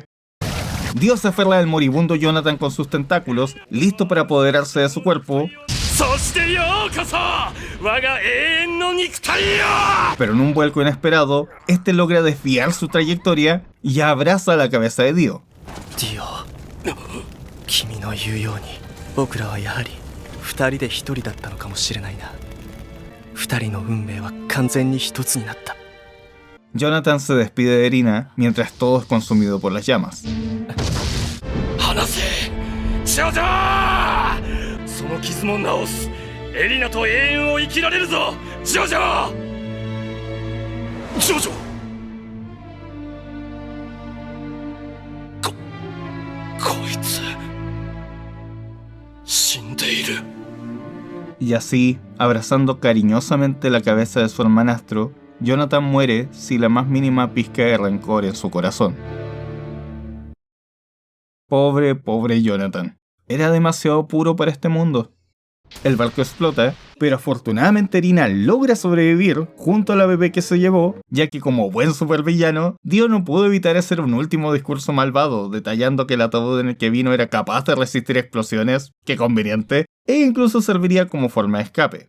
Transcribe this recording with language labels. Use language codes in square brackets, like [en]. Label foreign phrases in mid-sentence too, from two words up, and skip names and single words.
[es] Dios se aferra al moribundo Jonathan con sus tentáculos, listo para apoderarse de su cuerpo. Pero en un vuelco inesperado, este logra desviar su trayectoria y abraza la cabeza de Dio. Dio, [ja] 君の言うように僕らはやはり二人で一人だったのかもしれないな。二人の運命は完全に一つになった。 [es] Jonathan se despide de Erina mientras todo es consumido por las llamas. [ja] 離せ、ジョジョ！その傷も治す。エリナと永遠を生きられるぞ、ジョジョ！ジョジョ！こいつ死んでいる。 [es] Y así, abrazando cariñosamente la cabeza de su hermanastro, Jonathan muere sin la más mínima pizca de rencor en su corazón. Pobre Jonathan. Era demasiado puro para este mundo. El barco explota, pero afortunadamente Erina logra sobrevivir junto a la bebé que se llevó, ya que como buen supervillano, Dio no pudo evitar hacer un último discurso malvado, detallando que el ataúd en el que vino era capaz de resistir explosiones, qué conveniente, e incluso serviría como forma de escape.